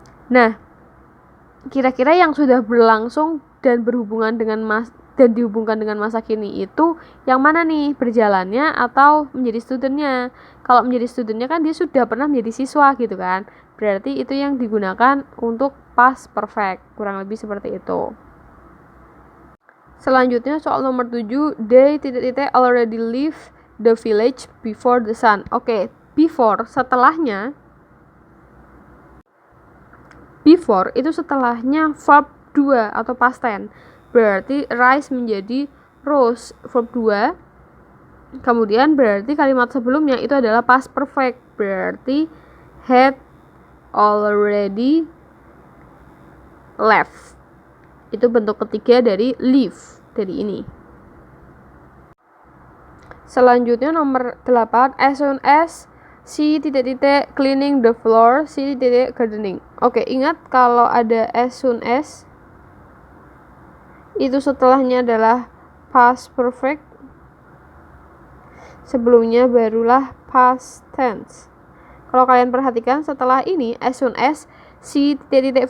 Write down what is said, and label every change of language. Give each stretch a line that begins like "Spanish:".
Indonesian: Nah, kira-kira yang sudah berlangsung dan berhubungan dengan dan dihubungkan dengan masa kini itu yang mana nih, berjalannya atau menjadi studentnya? Kalau menjadi studentnya kan dia sudah pernah menjadi siswa gitu kan, berarti itu yang digunakan untuk past perfect, kurang lebih seperti itu. Selanjutnya soal nomor 7, they ...
English: already leave the village before the sun.
Indonesian: Oke, before setelahnya, before itu setelahnya verb 2 atau past tense, berarti rise menjadi rose, verb 2. Kemudian berarti kalimat sebelumnya itu adalah past perfect, berarti
English: had already left.
Indonesian: Itu bentuk ketiga dari leave, dari ini. Selanjutnya nomor 8,
English: as soon as she ... cleaning the floor, she ... gardening.
Indonesian: Oke, ingat kalau ada as soon as itu setelahnya adalah past perfect, sebelumnya barulah past tense. Kalau kalian perhatikan setelah ini,
English: as soon as she ...